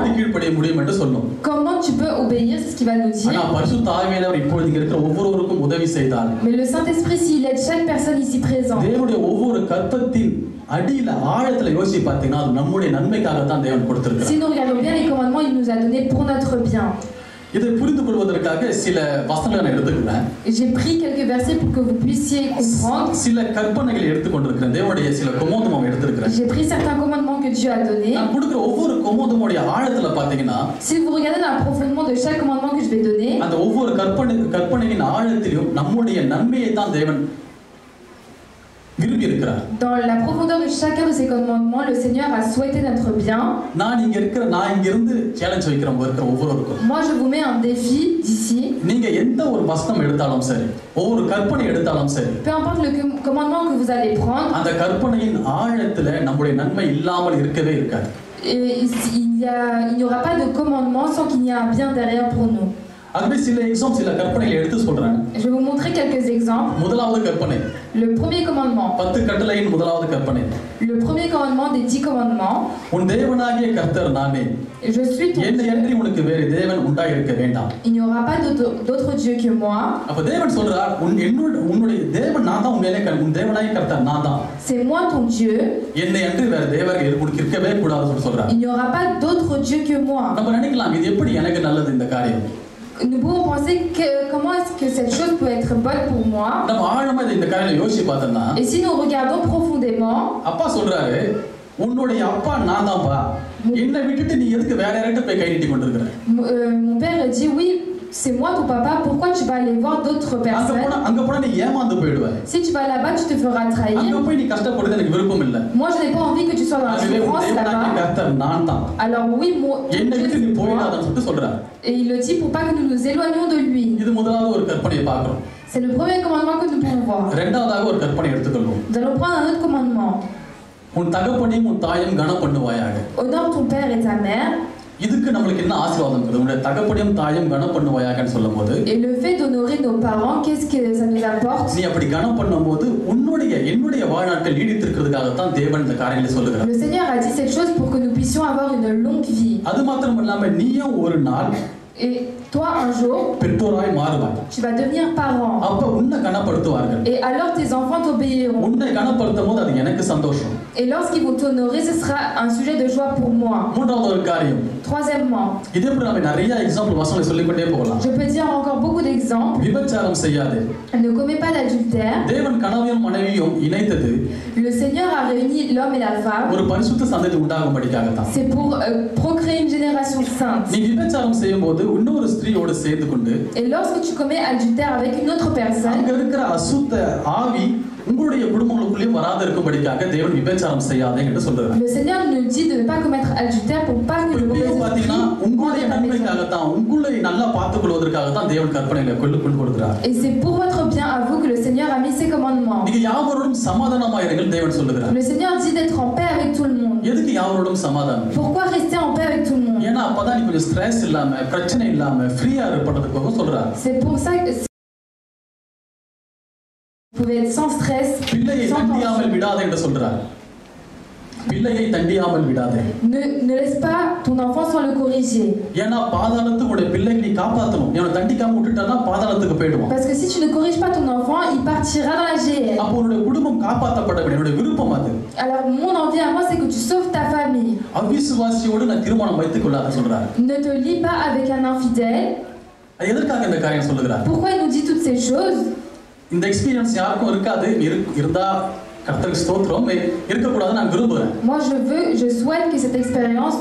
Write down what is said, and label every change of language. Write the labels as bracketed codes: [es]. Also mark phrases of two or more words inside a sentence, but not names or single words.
[fr] Comment tu peux obéir? C'est ce qu'il va nous dire. Mais le Saint-Esprit, s'il aide chaque personne ici présente, si nous regardons bien les commandements, il nous a donné pour notre bien. [ta] இதை புரிந்து கொள்வதற்காக சில வசனங்களை நான் எடுத்துக்கிறேன். [fr] J'ai pris quelques versets pour que vous puissiez comprendre. [ta] சில கற்பனைகளை எடுத்து கொண்டிருக்கிறேன். தேவனுடைய சில commandements எடுத்துக்கிறேன். [fr] J'ai pris certains commandements que Dieu a donnés. [ta] நான் கொடுக்கிற ஒவ்வொரு commandmentோட ஆழத்துல பாத்தீங்கன்னா, [fr] si vous regardez dans le profondément de chaque commandement que je vais donner, [ta] அந்த ஒவ்வொரு கற்பனையின் ஆழத்திலும் நம்முடைய நன்மையை தான் தேவன் விரும்பி இருக்கிறார். [fr] Dans la profondeur de chacun de ces commandements, le Seigneur a souhaité notre bien. [ta] நான் இங்க இருந்து சேலஞ்ச் வைக்கிறேன் ஒவ்வொருவருக்கும். [fr] Moi je vous mets un défi d'ici. [ta] நீங்க எந்த ஒரு வசனம் எடுத்தாலும் சரி, ஒவ்வொரு கற்பனை எடுத்தாலும் சரி, [fr] Peu importe le commandement que vous allez prendre, [ta] அந்த கற்பனையின் ஆழத்துல நம்முடைய நன்மை இல்லாமல் இருக்கவே இருக்காது. [fr] il n'y aura pas de commandement sans qu'il y ait un bien derrière pour nous. [ta] அதுவே சில கற்பனைகளை எடுத்து சொல்றேன். [fr] Je vais vous montrer quelques exemples. [ta] முதலாவது கற்பனை. [fr] Le premier commandement. [ta] 10 கட்டளையின் முதலாவது கற்பனை. [fr] Le premier commandement des 10 commandements. [ta] உன் தேவனாகிய கர்த்தர் நானே. [fr] Je suis ton Dieu. [ta] என்னை உனக்கு வேறு தேவன் உண்டாயிருக்க வேண்டாம். [fr] Il n'y aura pas d'autre Dieu que moi. [ta] அப்ப தேவன் சொல்றார் உன்னுடைய தேவன் நான் தான் உன் தேவனாகிய கர்த்தர் நான் தான். [fr] C'est moi ton Dieu. [ta] என்னை அன்று வேறு தேவர்கள் உனக்கு இருக்கவே கூடாதுன்னு சொல்றார். [fr] Il n'y aura pas d'autre Dieu que moi. [ta] நம்ம நினைக்கலாம் இது எப்படி எனக்கு நல்லது இந்த காரியம். [fr] Nous pouvons penser comment est-ce que cette chose peut être bonne pour moi. [ta] நம்ம ஆழமா இந்த காரியத்தை யோசிச்சு பார்த்தோம்னா [fr] Et si nous regardons profondément, [ta] அப்பா சொல்றாரு உன்னுடைய அப்பா நான் தான்ப்பா. என்னை விட்டுட்டு நீ எதுக்கு வேற யார்கிட்ட போய் கை நீட்டி கொண்டிருக்கிற? [fr] Mon père dit oui, c'est moi ton papa, pourquoi tu vas aller voir d'autres personnes? [ta] அங்க போனா நீ ஏமாந்து போய்டுவ. [fr] Si tu vas là-bas, tu te feras trahir. [ta] அங்க போய் நீ கஷ்டப்படுறது எனக்கு விருப்பம் இல்ல. [fr] Moi je n'ai pas envie que tu sois dans la souffrance là-bas. [ta] கர்த்தர் நான் தான். [fr] Alors oui, [ta] என்னை விட்டு நீ போய்டாதன்னு சொல்லிட்டு சொல்றார். [fr] Et il le dit pour pas que nous nous éloignions de lui. [ta] இது முதலாவது ஒரு கற்பனையை பார்க்கிறோம். [fr] C'est le premier commandement que nous pouvons voir. [ta] இரண்டாவதாக ஒரு கற்பனை எடுத்துக்கொள்வோம். [fr] Nous allons prendre un autre commandement. [ta] உன் தகப்பனையும் உன் தாயையும் கனம் பண்ணுவாயாக. [fr] Honore ton père et ta mère. [ta] இதுக்கு நமக்கு என்ன ஆசீர்வாதம் இருக்குது? உன்னுடைய தகப்பனையும் தாயையும் கனம் பண்ணுவாயாகன்னு சொல்லும்போது [fr] Et le fait d'honorer nos parents, qu'est-ce que ça nous apporte? [ta] நீ அப்படி கனம் பண்ணும்போது என்னுடைய வாழ்நாட்கள் நீடித்திருக்கிறதுக்காக தான் தேவன் இந்த காரியங்களை சொல்லுகிறார். [fr] Le Seigneur a dit cette chose pour que nous puissions avoir une longue vie. [ta] அது மாத்திரம் இல்லாம நீயும் ஒரு நாள் [fr] Et toi un jour [ta] பெற்றோராய் மாறுவாய். [fr] tu vas devenir parent. [ta] அப்ப உன்னை கனப்படுத்துவார்கள். [fr] Et alors tes enfants t'obéiront. [ta] உன்னை கனப்படுத்தும்போது அது எனக்கு சந்தோஷம். [fr] Et lorsqu'ils vont t'honorer, ce sera un sujet de joie pour moi. [ta] மூன்றாவது ஒரு காரியம். [fr] Troisièmement, [ta] இதே போல நம்ம நிறைய எக்ஸாம்பிள் வசனங்களை சொல்லிக்கொண்டே போகலாம். [fr] je peux dire encore beaucoup d'exemples. [ta] விபச்சாரம் செய்யாதே. [fr] Ne commets pas d'adultère. [ta] தேவன் கணவனையும் மனைவியும் இணைத்தது [fr] Le Seigneur a réuni l'homme et la femme. [ta] ஒரு பரிசுத்த சந்ததி உண்டாகும்படிக்காக தான். [fr] C'est pour procréer une génération sainte. [ta] நீ விபச்சாரம் செய்யும்போது இன்னொரு ஸ்திரீயோடு சேர்ந்து கொண்டு [fr] Et lorsque tu commets adultère avec une autre personne, [ta] அங்க இருக்கிற அசுத்த ஆவி உங்களுடைய குடும்பங்களுக்குள்ளே வராத இருக்கும்படிக்காக தேவன் விபச்சாரம் செய்யாதே என்று சொல்றார். [fr] le Seigneur nous dit de ne pas commettre adultère pour pas que le mauvais [ta] பாத்தீங்கன்னா உங்களுடைய நன்மைக்காக தான் உங்களை நல்லா பார்த்துக் கொள்வதற்காக தான் தேவன் கற்பனைகளை கொண்டு கொடுக்கிறார். [fr] Et c'est pour votre bien à vous que le Seigneur a mis ses commandements. [ta] நீங்க யாவரோடும் சமாதானமா இருங்கள் தேவன் சொல்லுகிறார். [fr] Le Seigneur dit d'être en paix avec tout le monde. [ta] எதுக்கு யாவரோடும் சமாதானம்? [fr] Pourquoi rester en paix avec tout le monde? [ta] ஏன்னா அப்பதான் நீ கொஞ்சம் ஸ்ட்ரெஸ் இல்லாம பிரச்சனை இல்லாம ஃப்ரீயா இருப்பதற்காக சொல்றார். [fr] C'est pour ça que vous pouvez être sans stress, [ta] பிள்ளையை தண்டியாமல் விடாதே என்று சொல்றார். பிள்ளையை தண்டியாமல் விடாதே. [fr] Ne laisse pas ton enfant sans le corriger. [ta] ஏன்னா பாதாளத்துக்கு உடைய பிள்ளையை நீ காப்பாத்தணும். நீ தண்டிக்காம விட்டுட்டனா பாதாளத்துக்கு போய்டுவான். [fr] Parce que si tu ne corriges pas ton enfant, il partira dans la GR. [ta] அப்ப உன்னுடைய குடும்பம் காப்பாற்றப்பட வேண்டிய உன்னுடைய விருப்பம் அது. [fr] Alors mon envie à moi c'est que tu sauves ta famille. [ta] அவிசுவாசியோடு நான் திருமணம் வைத்துக் கொள்ளாத சொல்றார். [fr] Ne te lie pas avec un infidèle. [ta] எதற்காக இந்த காரியம் சொல்லுகிறார்? [fr] Pourquoi il nous dit toutes ces choses? [ta] இந்த எக்ஸ்பீரியன்ஸ் யாருக்கும் இருக்காது. இருந்தா கர்த்தருக்கு ஸ்தோத்திரம். இருக்க கூடாது நான் விரும்புறேன். [fr] Moi je souhaite que cette expérience